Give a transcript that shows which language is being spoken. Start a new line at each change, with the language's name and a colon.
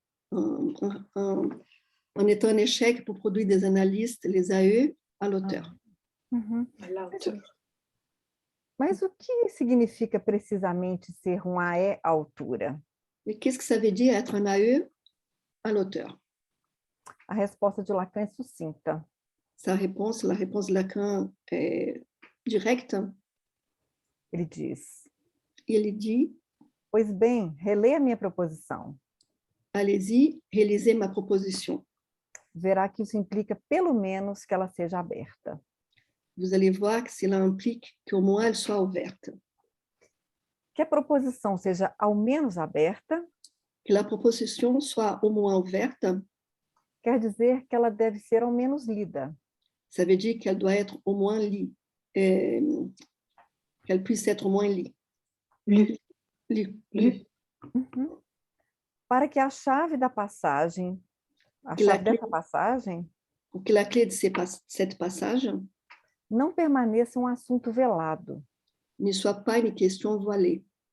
French: En étant un échec pour produire des analystes, les AE, à l'auteur. Uhum. À l'auteur.
Portuguese: Mas o que significa precisamente ser um AE à altura?
French: E qu'est-ce que ça veut dire être un AE à l'auteur?
Portuguese: A resposta de Lacan é sucinta.
French: La réponse de Lacan est directe.
Portuguese: Ele diz.
French: Ele dit.
Portuguese: Pois bem, releia a minha proposição.
French: Allez-y, relisez ma proposition.
Portuguese: Verá que isso implica pelo menos que ela seja aberta.
French: Vous allez voir que cela implique qu'au moins elle soit ouverte.
Portuguese: Que a proposição seja ao menos aberta.
French: Que la proposition soit au moins ouverte.
Portuguese: Quer dizer que ela deve ser ao menos lida.
French: Ça veut dire qu'elle doit être au moins lue. Qu'elle puisse être au moins lue. Lue. Uhum.
Portuguese: Para que a chave da passagem, dessa passagem,
French: pour que la clé de cette passage
Portuguese: não permaneça um assunto velado.
French: Ne soit pas une question voilée.